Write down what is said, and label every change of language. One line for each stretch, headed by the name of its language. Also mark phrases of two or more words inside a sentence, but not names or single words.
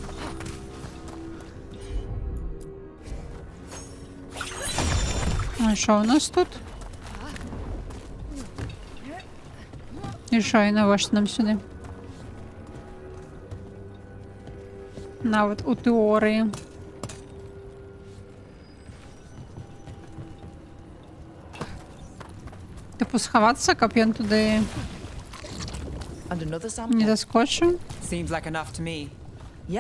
Ukrainian: А що у нас тут? І що, і навошта нам сюди?
Belarusian: Нават у тэорыі.
Ukrainian: Типу сховатися,
Belarusian: каб ён
Ukrainian: туди не заскочив?
English: Seems like enough to me. Yeah.